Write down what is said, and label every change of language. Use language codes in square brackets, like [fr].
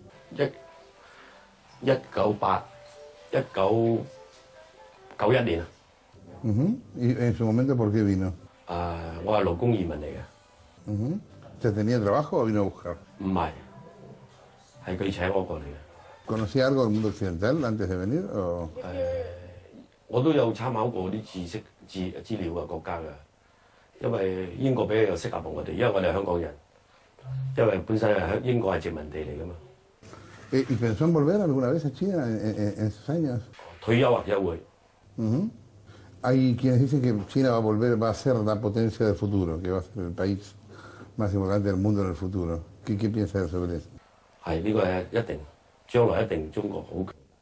[yue] 1991年 [es] ¿Y en su momento por qué vino? [yue] 我係勞工移民嚟嘅。 [es] ¿Usted tenía trabajo o vino a buscar? [yue] 唔係，係佢請我過嚟嘅。 [es] ¿Conocía algo del mundo occidental antes de venir? O... [yue] 我都有參考過啲知識資料嘅國家嘅，因為英國比較適合我哋，因為我哋係香港人，因為本身係英國係殖民地嚟㗎嘛。 [es] ¿Y pensó en volver alguna vez a China en esos años? [yue] 退休或者會。 [es] Hay quienes dicen que China va a ser la potencia del futuro, que va a ser el país más importante del mundo en el futuro. ¿Qué piensa sobre eso? [yue] 係呢個係一定，將來一定中國好強。